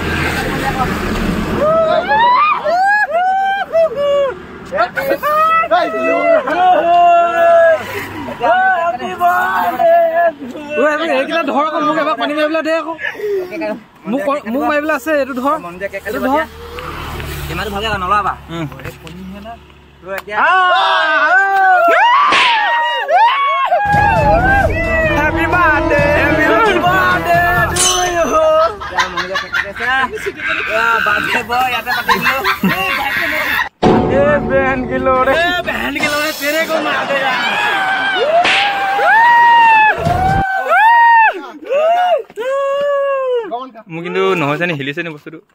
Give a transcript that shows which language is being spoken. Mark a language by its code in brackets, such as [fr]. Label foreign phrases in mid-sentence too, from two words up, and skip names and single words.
[as] এইকেইটা ধৰ আকৌ মোক এবাৰ পানী মাৰিবলৈ দে আকৌ মোক মাৰিবলৈ আছে এইটো ধৰ ইমানটো ভাগে নলাবা [en] Happy birthday to you. Birthday boy, [hi] याद है पता नहीं ये बहन के लोड़े तेरे को मार दे यार [as] নহৈছে নি হিলিছে নি বস্তুটো